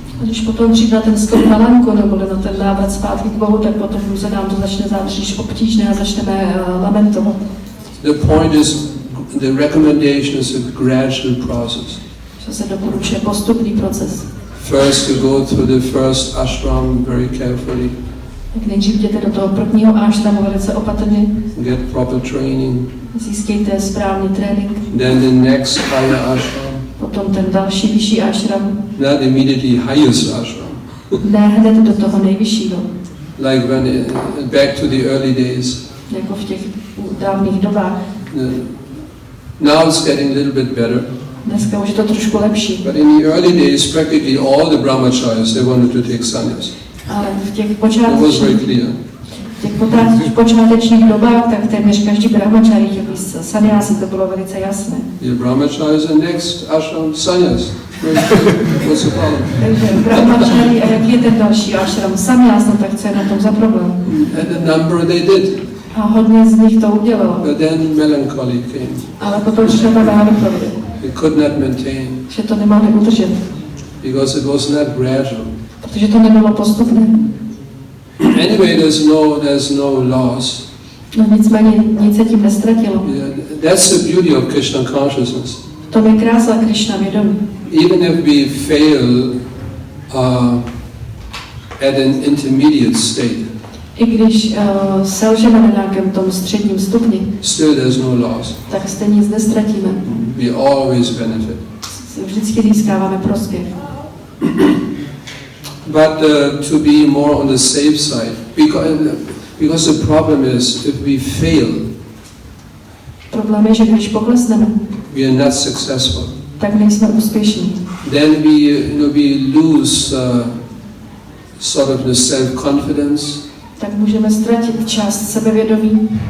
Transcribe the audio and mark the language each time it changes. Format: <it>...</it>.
<cs>Když potom přijde na ten skok na lanku nebo na ten návrat zpátky k Bohu, tak potom se nám to začne zdát příliš obtížné a začneme lamentovat.</cs> <en>The point is, the recommendation is a gradual process.</en> <cs>Že se doporučuje postupný proces.</cs> <en>First, you go through the first ashram very carefully.</en> <cs>Tak nejdřív jděte do toho prvního ashramu velice opatrně.</cs> <en>Get proper training.</en> <cs>Získejte správný trénink.</cs> <en>Then the next higher ashram.</en> <cs>Potom ten další vyšší ashram.</cs> <en>Not immediately highest ashram.</en> <cs>Ne hned do toho nejvyššího.</cs> <en>Like when back to the early days.</en> <cs>Jako v těch dávných dobách.</cs> <en>Now it's getting a little bit better.</en> <cs>Dneska už je to trošku lepší.</cs> <en>But in the early days, practically all the brahmacharis, they wanted to take sannyas.</en> <cs>Ale v těch</cs> <en>It was very clear.</en> <cs>počátečních dobách, tak téměř každý brahmachari chtěl být sannyasi, to bylo velice jasné.</cs> <en>The brahmacharis and next ashram sannyas. What's the problem?</en> <cs>Takže brahmachari a jaký je ten další ashram sannyas, no tak co je na tom za problém?</cs> <en>And a number they did.</en> <cs>A hodně z nich to udělalo.</cs> <en>But then melancholy came.</en> <cs>Ale potom přišla ta melancholie,</cs> <en>They could not maintain</en> <cs>že to nemohli udržet,</cs> <en>because it was not gradual.</en> <cs>protože to nebylo postupné.</cs> <en>Anyway, there's no loss.</en> <cs>No nicméně nic se tím nestratilo.</cs> <en>Yeah, that's the beauty of Krishna consciousness.</en> <cs>To je krása Krišna vědomí.</cs> <en>Even if we fail at an intermediate state,</en> <cs>I když selžeme na nějakém tom středním stupni,</cs> <en>still there's no loss.</en> <cs>tak stejně nic nestratíme.</cs> <en>We always benefit.</en> <cs>Vždycky získáváme prospěch.</cs> <en>But to be more on the safe side, because the problem is if we fail,</en> <cs>Problém je, že když poklesneme,</cs> <en>we are not successful.</en> <cs>tak nejsme úspěšní.</cs> <en>Then we lose sort of the self-confidence.</en> <cs>Tak můžeme ztratit část sebevědomí.</cs>